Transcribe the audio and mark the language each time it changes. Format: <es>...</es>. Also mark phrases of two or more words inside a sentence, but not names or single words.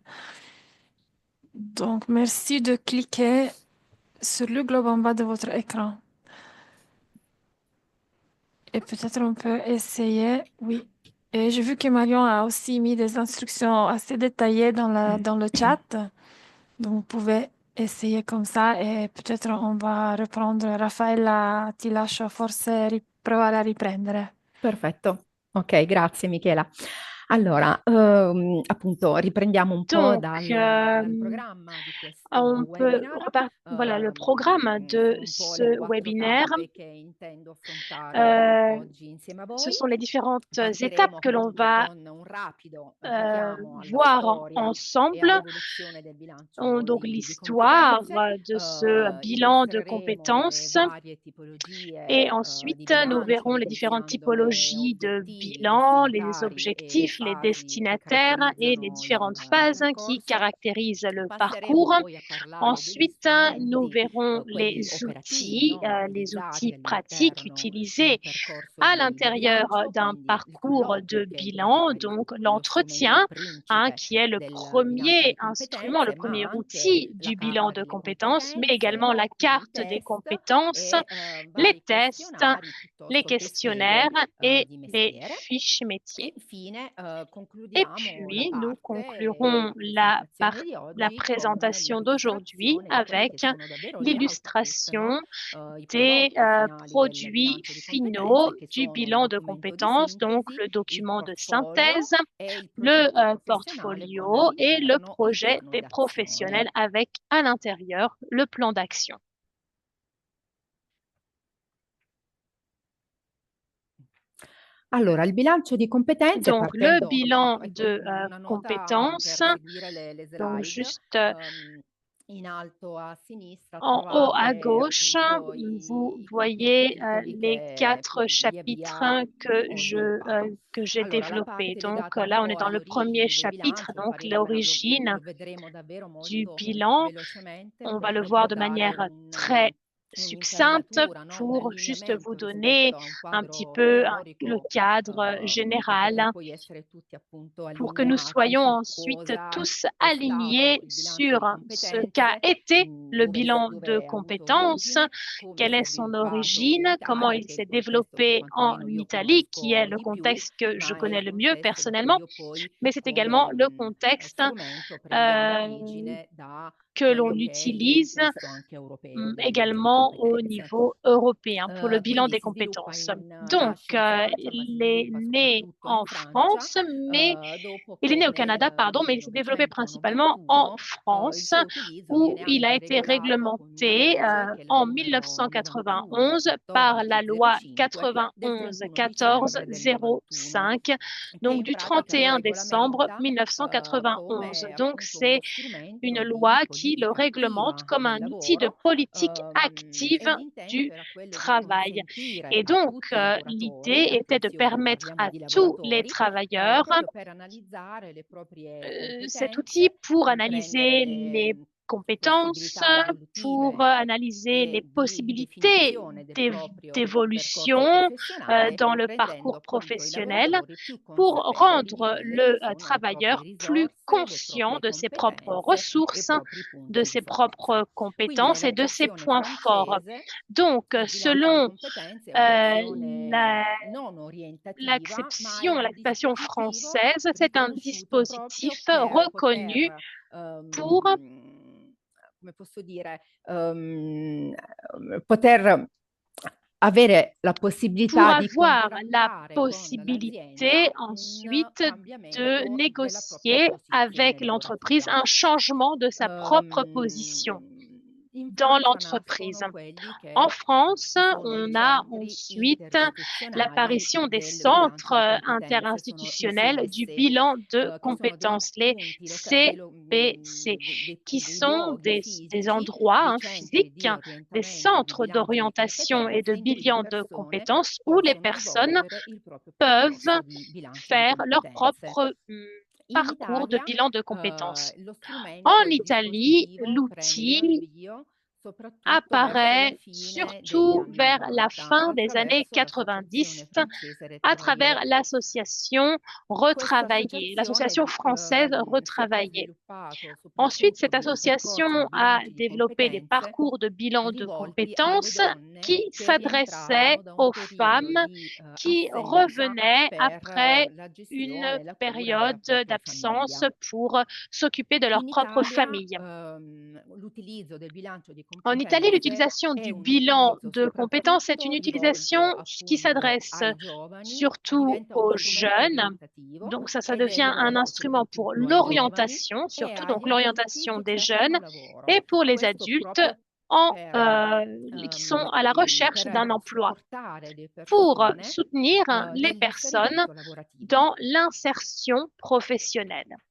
<fr>Donc, merci de cliquer sur le globe en bas de votre écran. Et peut-être on peut essayer, oui. Et j'ai vu que Marion a aussi mis des instructions assez détaillées dans le chat. Donc, vous pouvez essayer comme ça et peut-être on va reprendre.</fr> <it>Raffaella, ti lascio forse provare a riprendere. perfetto. Ok, grazie Michela. Allora, appunto, riprendiamo un po'</it> <fr>Donc,</fr> <it>dal programma di questo</it> <fr>on peut</fr> <it>webinar.</it> <fr>voilà le programme de</fr> <it>Sono un po'</it> <fr>ce</fr> <it>le 4</it> <fr>webinaire.</fr> <it>tappe che intendo affrontare oggi insieme a</it> <fr>Ce</fr> <it>voi.</it> <fr>sont les différentes étapes</fr> <it>Partiremo</it> <fr>que l'on</fr> <it>appunto</it> <fr>va</fr> <it>con un rapido richiamo alla</it> <fr>voir</fr> <it>storia e</it> <fr>ensemble.</fr> <it>all'evoluzione del bilancio</it> <fr>Donc</fr> <it>di</it> <fr>l'histoire</fr> <it>competenze.</it> <fr>de ce bilan de</fr> <it>Illustreremo le</it> <fr>compétences</fr> <it>varie tipologie</it> <fr>et</fr> <it>di</it> <fr>ensuite nous</fr> <it>bilancio,</it> <fr>verrons les différentes</fr> <it>evidenziando le</it> <fr>typologies de</fr> <it>obiettivi, i</it> <fr>bilan, les</fr> <it>destinatari e le</it> <fr>objectifs, les</fr> <it>fasi che</it> <fr>destinataires et les</fr> <it>caratterizzano</it> <fr>différentes</fr> <it>il</it> <fr>phases qui</fr> <it>percorso.</it> <fr>caractérisent le</fr> <it>Passeremo</it> <fr>parcours.</fr> <it>poi a parlare degli</it> <fr>Ensuite, nous</fr> <it>strumenti,</it> <fr>verrons</fr> <it>quelli operativi, no?</it> <fr>les</fr> <it>Utilizzati</it> <fr>outils pratiques</fr> <it>all'interno di un</it> <fr>utilisés</fr> <it>percorso</it> <fr>à</fr> <it>di</it> <fr>l'intérieur</fr> <it>bilancio,</it> <fr>d'un</fr> <it>quindi il</it> <fr>parcours</fr> <it>colloquio,</it> <fr>de</fr> <it>che è</it> <fr>bilan,</fr> <it>magari</it> <fr>donc</fr> <it>lo strumento</it> <fr>l'entretien,</fr> <it>principe</it> <fr>qui est le</fr> <it>del bilancio</it> <fr>premier</fr> <it>di</it> <fr>instrument, le</fr> <it>competenze, ma</it> <fr>premier</fr> <it>anche</it> <fr>outil</fr> <it>la</it> <fr>du bilan</fr> <it>carta</it> <fr>de</fr> <it>delle</it> <fr>compétences, mais</fr> <it>competenze,</it> <fr>également la</fr> <it>i</it> <fr>carte des</fr> <it>test</it> <fr>compétences,</fr> <it>e</it> <fr>les</fr> <it>vari</it> <fr>tests,</fr> <it>questionari</it> <fr>les</fr> <it>piuttosto che</it> <fr>questionnaires</fr> <it>schede</it> <fr>et</fr> <it>di</it> <fr>les</fr> <it>mestiere.</it> <fr>fiches</fr> <it>E</it> <fr>métiers.</fr> <it>infine</it> <fr>Et</fr> <it>concludiamo la</it> <fr>puis, nous</fr> <it>parte</it> <fr>conclurons</fr> <it>di presentazione di</it> <fr>la</fr> <it>oggi con</it> <fr>présentation d'aujourd'hui</fr> <it>l'illustrazione di quelli che</it> <fr>avec</fr> <it>sono davvero gli output, no?</it> <fr>l'illustration</fr> <it>I</it> <fr>des</fr> <it>prodotti finali del</it> <fr>produits</fr> <it>bilancio di</it> <fr>finaux</fr> <it>competenze, che</it> <fr>du</fr> <it>sono il</it> <fr>bilan de</fr> <it>documento di</it> <fr>compétences, donc</fr> <it>sintesi,</it> <fr>le</fr> <it>il</it> <fr>document de</fr> <it>portfolio</it> <fr>synthèse,</fr> <it>e il</it> <fr>le</fr> <it>progetto professionale con</it> <fr>portfolio et le</fr> <it>all'interno il</it> <fr>projet</fr> <it>piano</it> <fr>des</fr> <it>d'azione.</it> <fr>professionnels avec à l'intérieur le plan d'action.</fr> <it>Allora, il bilancio di competenze,</it> <fr>Donc, le</fr> <it>partendo</it> <fr>bilan</fr> <it>appunto, ecco,</it> <fr>de</fr> <it>una nota</it> <fr>compétences,</fr> <it>per seguire le</it> <fr>donc</fr> <it>slide.</it> <fr>juste</fr> <it>In alto a sinistra</it> <fr>en haut à</fr> <it>trovate</it> <fr>gauche,</fr> <it>appunto</it> <fr>vous</fr> <it>i 4</it> <fr>voyez</fr> <it>capitoli</it> <fr>les</fr> <it>che</it> <fr>4</fr> <it>via</it> <fr>chapitres</fr> <it>via ho</it> <fr>que j'ai</fr> <it>Allora, la</it> <fr>développés.</fr> <it>parte</it> <fr>Donc</fr> <it>legata un</it> <fr>là, on</fr> <it>po'</it> <fr>est dans</fr> <it>alle</it> <fr>le premier</fr> <it>origini del</it> <fr>chapitre,</fr> <it>bilancio, lo</it> <fr>donc</fr> <it>faremo,</it> <fr>l'origine</fr> <it>lo vedremo davvero</it> <fr>du</fr> <it>molto</it> <fr>bilan.</fr> <it>velocemente</it> <fr>On va le</fr> <it>per</it> <fr>voir de</fr> <it>dare</it> <fr>manière très succincte</fr> <it>un'infarinatura, no? Un</it> <fr>pour juste vous</fr> <it>allineamento</it> <fr>donner</fr> <it>rispetto a un</it> <fr>un petit</fr> <it>quadro</it> <fr>peu le</fr> <it>teorico,</it> <fr>cadre</fr> <it>per poter</it> <fr>général</fr> <it>poi essere tutti appunto</it> <fr>pour que nous</fr> <it>allineati</it> <fr>soyons</fr> <it>su</it> <fr>ensuite</fr> <it>cosa</it> <fr>tous</fr> <it>è stato</it> <fr>alignés</fr> <it>il bilancio di</it> <fr>sur ce qu'a</fr> <it>competenze,</it> <fr>été le bilan de</fr> <it>dove ha avuto</it> <fr>compétences,</fr> <it>origine, come</it> <fr>quelle</fr> <it>si è</it> <fr>est son</fr> <it>sviluppato in</it> <fr>origine, comment</fr> <it>Italia,</it> <fr>il</fr> <it>che è</it> <fr>s'est</fr> <it>il contesto che</it> <fr>développé en</fr> <it>quantomeno io</it> <fr>Italie, qui est</fr> <it>conosco</it> <fr>le</fr> <it>di più,</it> <fr>contexte que je</fr> <it>ma è</it> <fr>connais</fr> <it>il</it> <fr>le mieux</fr> <it>contesto da cui</it> <fr>personnellement,</fr> <it>io poi</it> <fr>mais c'est également</fr> <it>come</it> <fr>le contexte</fr> <it>strumento prendiamo euh, origine da</it> <fr>que l'on</fr> <it>quello che è il</it> <fr>utilise</fr> <it>contesto anche europeo del bilancio di</it> <fr>également au</fr> <it>competenze.</it> <fr>niveau européen pour le bilan</fr> <it>Quindi</it> <fr>des</fr> <it>si sviluppa</it> <fr>compétences.</fr> <it>da</it> <fr>Donc,</fr> <it>in Francia, ma si</it> <fr>il est</fr> <it>sviluppa</it> <fr>né</fr> <it>soprattutto in</it> <fr>en</fr> <it>Francia,</it> <fr>France, mais</fr> <it>dopo</it> <fr>il est né</fr> <it>che</it> <fr>au Canada,</fr> <it>nel</it> <fr>pardon, mais il s'est développé principalement en</fr> <it>1991 il</it> <fr>France,</fr> <it>suo utilizzo</it> <fr>où</fr> <it>viene</it> <fr>il a</fr> <it>anche</it> <fr>été</fr> <it>regolato con una</it> <fr>réglementé</fr> <it>legge, che è la</it> <fr>en</fr> <it>numero 91</it> <fr>1991 par la loi</fr> <it>1405 del</it> <fr>91</fr> <it>31</it> <fr>14</fr> <it>dicembre del 91,</it> <fr>05,</fr> <it>che</it> <fr>donc</fr> <it>in</it> <fr>du</fr> <it>pratica lo</it> <fr>31 décembre</fr> <it>regolamenta</it> <fr>1991.</fr> <it>come</it> <fr>Donc,</fr> <it>appunto</it> <fr>c'est</fr> <it>uno strumento</it> <fr>une</fr> <it>di</it> <fr>loi qui le</fr> <it>politica</it> <fr>réglemente</fr> <it>attiva</it> <fr>comme</fr> <it>del</it> <fr>un outil de</fr> <it>lavoro,</it> <fr>politique</fr> <it>e</it> <fr>active</fr> <it>l'intento</it> <fr>du</fr> <it>era quello di</it> <fr>travail.</fr> <it>consentire</it> <fr>Et</fr> <it>a</it> <fr>donc,</fr> <it>tutti i lavoratori,</it> <fr>l'idée était de</fr> <it>attenzione,</it> <fr>permettre</fr> <it>parliamo</it> <fr>à</fr> <it>di</it> <fr>tous les</fr> <it>lavoratori,</it> <fr>travailleurs</fr> <it>proprio per analizzare le proprie</it> <fr>cet outil</fr> <it>competenze,</it> <fr>pour</fr> <it>comprendere</it> <fr>analyser</fr> <it>le</it> <fr>les compétences,</fr> <it>possibilità</it> <fr>pour</fr> <it>evolutive</it> <fr>analyser les</fr> <it>e di</it> <fr>possibilités</fr> <it>definizione del proprio percorso</it> <fr>d'évolution</fr> <it>professionale,</it> <fr>dans le</fr> <it>rendendo</it> <fr>parcours</fr> <it>appunto i</it> <fr>professionnel</fr> <it>lavoratori più</it> <fr>pour</fr> <it>consapevoli di</it> <fr>rendre</fr> <it>quelle che</it> <fr>le</fr> <it>sono le proprie</it> <fr>travailleur plus</fr> <it>risorse, le</it> <fr>conscient</fr> <it>proprie</it> <fr>de ses propres</fr> <it>competenze e i</it> <fr>ressources,</fr> <it>propri</it> <fr>de</fr> <it>punti di</it> <fr>ses</fr> <it>forza.</it> <fr>propres</fr> <it>Quindi</it> <fr>compétences et de ses</fr> <it>nell'accezione</it> <fr>points forts.</fr> <it>francese</it> <fr>Donc,</fr> <it>il bilancio di</it> <fr>selon</fr> <it>competenze è euh, un'azione</it> <fr>la-</fr> <it>non orientativa, ma è un</it> <fr>l'acception</fr> <it>dispositivo</it> <fr>française, c'est un</fr> <it>riconosciuto proprio</it> <fr>dispositif</fr> <it>per</it> <fr>reconnu</fr> <it>poter</it> <fr>pour</fr> <it>ehm, come posso dire, poter avere la</it> <fr>pour</fr> <it>possibilità di</it> <fr>avoir la</fr> <it>contrattare con</it> <fr>possibilité</fr> <it>l'azienda un</it> <fr>ensuite de</fr> <it>cambiamento della propria</it> <fr>négocier avec</fr> <it>posizione</it> <fr>l'entreprise</fr> <it>lavorativa.</it> <fr>un changement de sa propre position</fr> <it>In</it> <fr>dans</fr> <it>Francia</it> <fr>l'entreprise.</fr> <it>nascono quelli</it> <fr>En</fr> <it>che</it> <fr>France,</fr> <it>sono i</it> <fr>on a</fr> <it>centri</it> <fr>ensuite</fr> <it>interistituzionali</it> <fr>l'apparition des</fr> <it>del bilancio</it> <fr>centres</fr> <it>di competenze, sono i</it> <fr>interinstitutionnels du</fr> <it>CBC,</it> <fr>bilan de</fr> <it>che sono dei</it> <fr>compétences, les</fr> <it>punti</it> <fr>CBC, qui</fr> <it>dei</it> <fr>sont</fr> <it>luoghi</it> <fr>des</fr> <it>fisici,</it> <fr>endroits</fr> <it>dei centri</it> <fr>physiques,</fr> <it>di</it> <fr>des</fr> <it>orientamento, di</it> <fr>centres</fr> <it>bilancio di</it> <fr>d'orientation et</fr> <it>competenze</it> <fr>de</fr> <it>in cui le</it> <fr>bilan de</fr> <it>persone</it> <fr>compétences où les</fr> <it>possono</it> <fr>personnes</fr> <it>svolgere il proprio</it> <fr>peuvent</fr> <it>percorso di bilancio di</it> <fr>faire leur</fr> <it>competenze.</it> <fr>propre</fr> <it>In</it> <fr>parcours de</fr> <it>Italia</it> <fr>bilan de compétences.</fr> <it>lo strumento,</it> <fr>En</fr> <it>il</it> <fr>Italie,</fr> <it>dispositivo prende</it> <fr>l'outil</fr> <it>avvio soprattutto verso la</it> <fr>apparaît</fr> <it>fine degli</it> <fr>surtout</fr> <it>anni</it> <fr>vers la</fr> <it>90</it> <fr>fin des années</fr> <it>attraverso</it> <fr>90</fr> <it>l'associazione francese</it> <fr>à travers</fr> <it>Retravailler.</it> <fr>l'association</fr> <it>Questa</it> <fr>Retravailler,</fr> <it>associazione</it> <fr>l'association française</fr> <it>si è poi</it> <fr>Retravailler.</fr> <it>sviluppato</it> <fr>Ensuite,</fr> <it>soprattutto</it> <fr>cette</fr> <it>dei percorsi</it> <fr>association</fr> <it>di</it> <fr>a</fr> <it>bilanci di</it> <fr>développé des</fr> <it>competenze</it> <fr>parcours de bilan de</fr> <it>rivolti alle</it> <fr>compétences</fr> <it>donne</it> <fr>qui</fr> <it>che</it> <fr>s'adressaient</fr> <it>rientravano da un</it> <fr>aux</fr> <it>periodo</it> <fr>femmes</fr> <it>di</it> <fr>qui</fr> <it>assenza</it> <fr>revenaient</fr> <it>per</it> <fr>après</fr> <it>la</it> <fr>une</fr> <it>gestione e la cura della</it> <fr>période</fr> <it>propria</it> <fr>d'absence</fr> <it>famiglia.</it> <fr>pour s'occuper de leur</fr> <it>In</it> <fr>propre</fr> <it>Italia</it> <fr>famille.</fr> <it>l'utilizzo del bilancio di</it> <fr>En Italie,</fr> <it>competenze</it> <fr>l'utilisation</fr> <it>è</it> <fr>du</fr> <it>un</it> <fr>bilan</fr> <it>utilizzo</it> <fr>de compétences est</fr> <it>soprattutto</it> <fr>une utilisation</fr> <it>rivolto</it> <fr>qui</fr> <it>appunto</it> <fr>s'adresse</fr> <it>ai giovani,</it> <fr>surtout</fr> <it>diventa uno</it> <fr>aux</fr> <it>strumento</it> <fr>jeunes.</fr> <it>orientativo</it> <fr>Donc ça</fr> <it>ed è</it> <fr>devient un</fr> <it>rivolto</it> <fr>instrument pour</fr> <it>soprattutto ai giovani</it> <fr>l'orientation,</fr> <it>e</it> <fr>surtout donc</fr> <it>agli adulti</it> <fr>l'orientation</fr> <it>che</it> <fr>des</fr> <it>cercano</it> <fr>jeunes</fr> <it>lavoro.</it> <fr>et pour les</fr> <it>Questo</it> <fr>adultes</fr> <it>proprio</it> <fr>en,</fr> <it>per,</it> <fr>qui sont à la recherche d'un emploi,</fr> <it>supportare le</it> <fr>pour</fr> <it>persone</it> <fr>soutenir les personnes</fr> <it>nell'inserimento lavorativo.</it> <fr>dans l'insertion professionnelle.</fr>